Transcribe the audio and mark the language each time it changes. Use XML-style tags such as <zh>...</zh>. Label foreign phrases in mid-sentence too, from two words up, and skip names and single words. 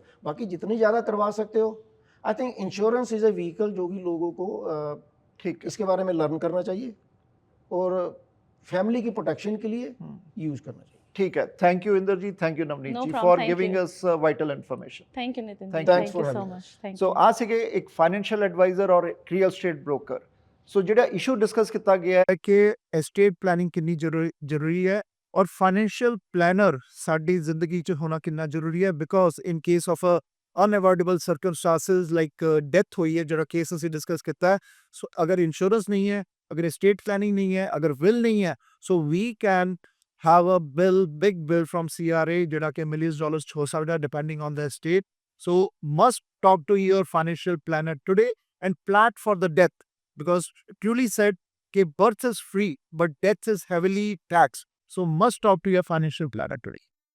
<hi>बाकी जितनी ज़्यादा करवा सकते हो,</hi> <en>I think insurance is a vehicle</en> <hi>जो भी लोगों को ठीक इसके बारे में लर्न करना चाहिए और फैमिली की प्रोटेक्शन के लिए यूज करना चाहिए। ठीक है,</hi> <en>Thank you Inder ji, thank you Navneet ji for giving us vital information. Thank you Nitin, Thanks for so much. So ask a financial advisor and real estate broker,</en> <pa>सो ਜਿਹੜਾ</pa> <en>issue discuss</en> <pa>ਕੀਤਾ ਗਿਆ ਹੈ ਕਿ</pa> <en>estate planning</en> <pa>ਕਿੰਨੀ ਜ਼ਰੂਰੀ ਹੈ ਔਰ</pa> <en>financial planner</en> <pa>ਸਾਡੀ ਜ਼ਿੰਦਗੀ 'ਚ ਹੋਣਾ ਕਿੰਨਾ ਜ਼ਰੂਰੀ ਹੈ,</pa> <en>because in case of unavoidable circumstances like death</en> <pa>ਹੋਈ ਹੈ, ਜਿਹੜਾ ਕੇਸ ਅਸੀਂ ਡਿਸਕਸ ਕੀਤਾ ਹੈ, ਸੋ ਅਗਰ ਇੰਸ਼ੋਰੈਂਸ ਨਹੀਂ ਹੈ, ਅਗਰ</pa> <en>estate planning</en> <pa>ਨਹੀਂ ਹੈ, ਅਗਰ ਵਿਲ ਨਹੀਂ ਹੈ, ਸੋ</pa> <en>we can have a bill, big bill from CRA,</en> <pa>ਜਿਹੜਾ ਕਿ</pa> <en>millions dollars</en> <pa>'ਚ ਹੋ ਸਕਦਾ</pa> <en>depending on the estate. So must talk to your financial planner today and plan for the death, because truly said कि birth is free but death is heavily taxed. So must talk to your financial planner today.</en>